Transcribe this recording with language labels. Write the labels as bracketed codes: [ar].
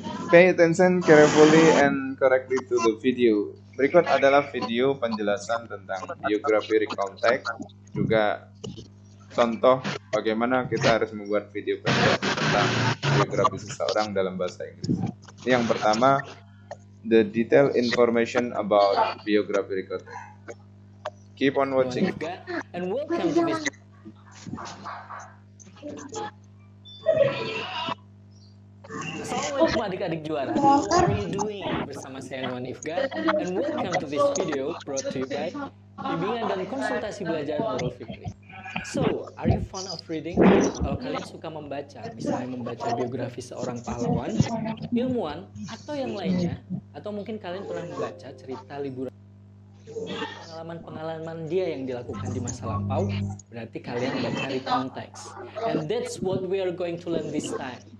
[en] Pay attention carefully and correctly to the video. [id] Berikut adalah video penjelasan tentang biografi recontact, juga contoh bagaimana kita harus membuat video pendek tentang biografi seseorang dalam bahasa Inggris. Yang pertama, [en] the detailed information about biography recontact. Keep on watching. And welcome to this. [id] Assalamualaikum adik-adik juara. [en] How are you doing? [id] Bersama saya [en] Nuan Ifga and welcome to this video brought to you by Bimbingan dan Konsultasi Belajar Nurul Fikri. So, are you fond of reading? [id] Kalau kalian suka membaca, misalnya membaca biografi seorang pahlawan, ilmuwan, atau yang lainnya, atau mungkin kalian pernah membaca cerita liburan pengalaman-pengalaman dia yang dilakukan di masa lampau, berarti kalian baca recount text. [en] And that's what we are going to learn this time.